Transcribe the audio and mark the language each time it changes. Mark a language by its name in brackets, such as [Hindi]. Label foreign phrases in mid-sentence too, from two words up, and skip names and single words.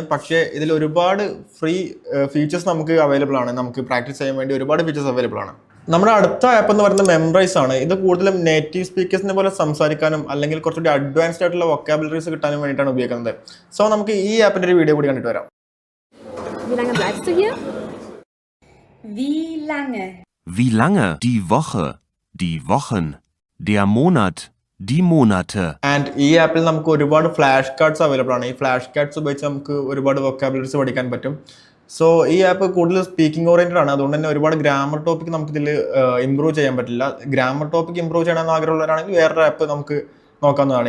[Malayalam] പക്ഷേ ഇതിൽ ഒരുപാട് [English] free features [Malayalam] നമുക്ക് അവൈലബിൾ ആണ്. നമുക്ക് പ്രാക്ടീസ് ചെയ്യാൻ വേണ്ടി ഒരുപാട് [English] features available [Malayalam] ആണ്. നമ്മുടെ അടുത്ത ആപ്പ് എന്ന് പറയുന്നത് മെമ്മറൈസ് ആണ്. ഇത് കൂടുതലും നേറ്റീവ് സ്പീക്കേഴ്സിനെ പോലെ സംസാരിക്കാനും അല്ലെങ്കിൽ കുറച്ചുകൂടി അഡ്വാൻസ്ഡ് ആയിട്ടുള്ള വൊക്കാബുലറീസ് കിട്ടാനും വേണ്ടിയിട്ടാണ് ഉപയോഗിക്കുന്നത്. സോ നമുക്ക് ഈ ആപ്പിന്റെ ഒരു വീഡിയോ കൂടി കണ്ടിട്ട് വരാം. [German] Wie lange bleibst du hier? Wie lange? Wie lange? Die Woche. Die Wochen. Der Monat. Die Monate. [Malayalam] ആൻഡ് ഈ ആപ്പിൽ നമുക്ക് ഒരുപാട് [English] flash cards available [Malayalam] ആണ്. ഈ [English] flash cards [Malayalam] ഉപയോഗിച്ച് നമുക്ക് ഒരുപാട് വൊക്കാബുലറീസ് പഠിക്കാൻ പറ്റും. സോ ഈ ആപ്പ് കൂടുതൽ [English] speaking oriented [Malayalam] ആണ്. അതുകൊണ്ട് തന്നെ ഒരുപാട് [English] grammar topic [Malayalam] നമുക്ക് ഇതിൽ ഇമ്പ്രൂവ് ചെയ്യാൻ പറ്റില്ല. [English] grammar topic improve [Malayalam] ചെയ്യണമെന്ന് ആഗ്രഹമുള്ളവരാണെങ്കിൽ വേറൊരു ആപ്പ് നമുക്ക് നോക്കാവുന്നതാണ്.